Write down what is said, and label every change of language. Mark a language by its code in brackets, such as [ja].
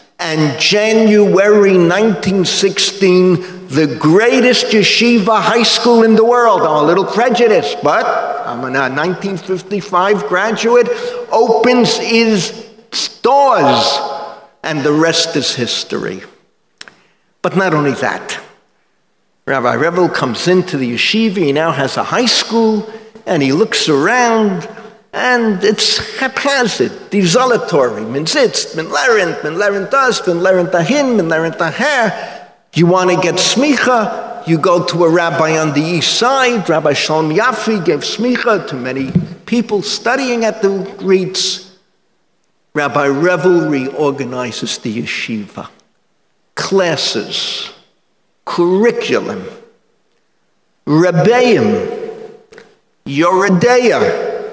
[en] And January 1916, the greatest yeshiva high school in the world, I'm a little prejudiced, but I'm a 1955 graduate, opens its doors, and the rest is history. But not only that, Rabbi Revel comes into the yeshiva, he now has a high school, and he looks around, and it's haphazard, desolatory. [yi] Man sitzt, man lernt das, man lernt dahin, man lernt daher. [en] You want to get smicha, you go to a rabbi on the east side. Rabbi Shalom Yaffe gave smicha to many people studying at the REITs. Rabbi Revel reorganizes the yeshiva. Classes, curriculum, Rebbeim, Yoredeya.